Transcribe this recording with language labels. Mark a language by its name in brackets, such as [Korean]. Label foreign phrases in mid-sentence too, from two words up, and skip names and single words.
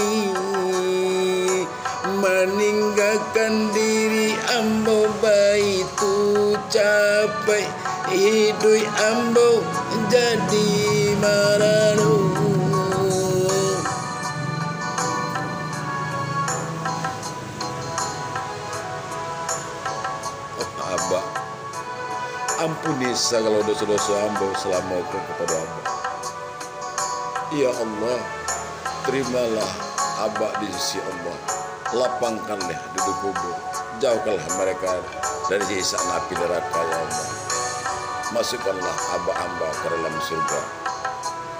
[Minangkabau] meninggalkan diri Ambo baik hidup ambo jadi maranu. [Indonesian] Abah, ampuni segala dosa-dosa hamba selama itu kepada Abah. Ya Allah, terimalah Abah di sisi Allah. Lapangkanlah duduk kubur, jauhkanlah mereka dari siksa api neraka ya Allah. Masukkanlah Abah hamba ke dalam surga.